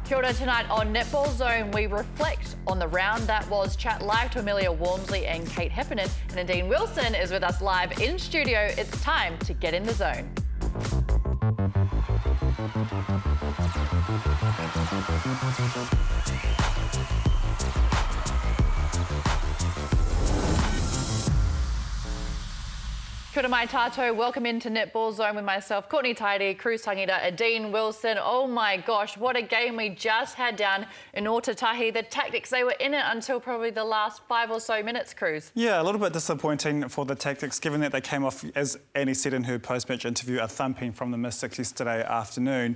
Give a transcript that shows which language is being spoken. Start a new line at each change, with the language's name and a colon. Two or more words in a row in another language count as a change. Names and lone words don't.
Māori: Kia ora.
English: Tonight on Netball Zone, we reflect on the round that was, chat live to Amelia Walmsley and Kate Heffernan, and Nadine Wilson is with us live in studio. It's time to get in the zone.
Māori: Kia ora mai tātou,
English: welcome into Netball Zone with myself, Courtney Taini, Cruz Tangita, Nadine Wilson. Oh my gosh, what a game we just had down in Ōtautahi. The Tactics, they were in it until probably the last 5 or so minutes, Cruz. Yeah, a little bit disappointing for the Tactics, given that they came off, as Annie said in her post-match interview, a thumping from the Mystics yesterday afternoon.